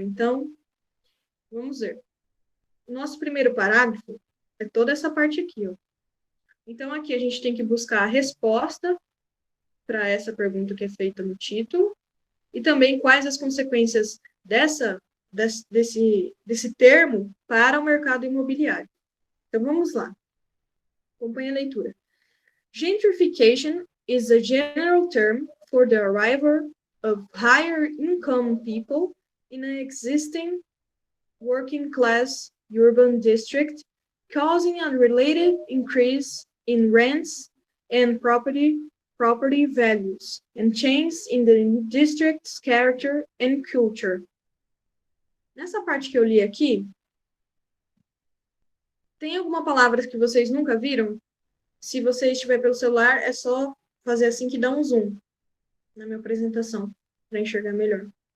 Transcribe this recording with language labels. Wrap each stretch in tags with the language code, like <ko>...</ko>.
<pt>Então, vamos ver. O nosso primeiro parágrafo é toda essa parte aqui, ó. Então, aqui a gente tem que buscar a resposta para essa pergunta que é feita no título e também quais as consequências desse termo para o mercado imobiliário. Então, vamos lá. Acompanhe a leitura.</pt> <en>Gentrification is a general term for the arrival of higher income people in an existing working class urban district, causing a related increase in rents and property values and changes in the district's character and culture.</en> <pt>Nessa parte que eu li aqui, tem alguma palavra que vocês nunca viram? Se você estiver pelo celular, é só fazer assim que dá um zoom na minha apresentação, para enxergar melhor.</pt>